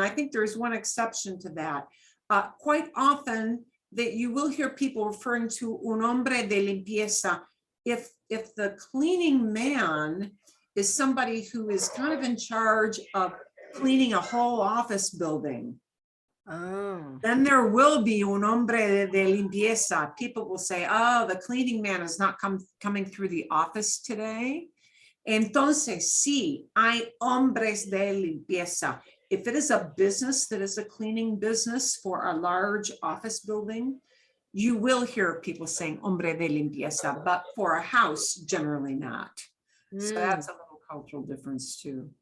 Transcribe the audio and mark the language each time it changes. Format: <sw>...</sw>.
<en>I think there's one exception to that. Quite often that you will hear people referring to</en> <es>un hombre de limpieza</es> <en>if the cleaning man is somebody who is kind of in charge of cleaning a whole office building. Then there will be</en> <es>un hombre de limpieza.</es> <en>People will say, oh, the cleaning man is not coming through the office today.</en> <es>Entonces, sí, hay hombres de limpieza.</es> <en>If it is a business that is a cleaning business for a large office building, you will hear people saying</en> <es>hombre de limpieza,</es> <en>but for a house, generally not. So that's a little cultural difference too.</en>